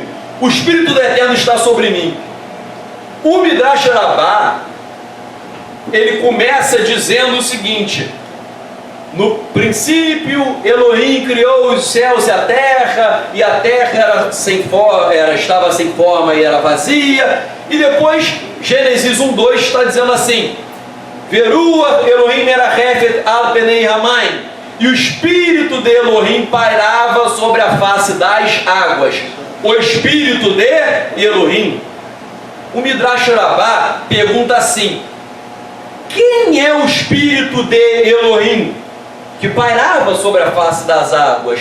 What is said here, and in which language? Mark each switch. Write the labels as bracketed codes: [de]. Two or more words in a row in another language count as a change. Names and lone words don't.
[pt] O Espírito do Eterno está sobre mim. O Midrash Rabbah, ele começa dizendo o seguinte: no princípio Elohim criou os céus e a terra estava sem forma e era vazia. E depois Gênesis 1:2 está dizendo assim: [he] ורוח אלהים מרחפת על פני המים, [pt] e o Espírito de Elohim pairava sobre a face das águas. O Espírito de Elohim. O Midrash Rabbah pergunta assim: quem é o Espírito de Elohim que pairava sobre a face das águas?